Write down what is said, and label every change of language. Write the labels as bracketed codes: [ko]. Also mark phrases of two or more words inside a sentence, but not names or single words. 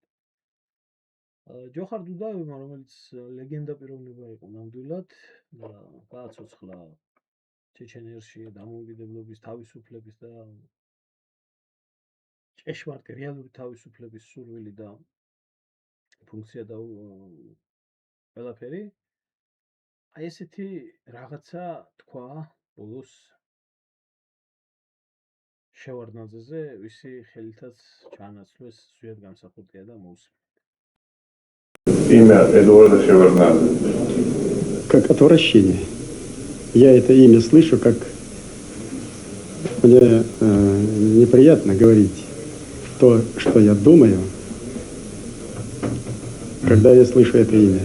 [ka] ჯოხარ დუდაევმა, რომელიც ლეგენდა პიროვნება იყო ნამდვილად და გააცოცხლა ჩეჩენიაში დამოუკიდებლობის თავისუფლების და ჭეშმარიტი რეალური თავისუფლების სურვილი და ფუნქცია და ყველაფერი. აი ესეთი რაღაცა თქვა ბოლოს შევარდნაძეზე, ვისი ხელითაც ჩაანაცვლეს ზვიად გამსახურდია და მოусმენთ. [ru] Имя Эдуарда Шеварднадзе. Как отвращение. Я это имя слышу, как мне неприятно говорить то, что я думаю, когда я слышу это имя.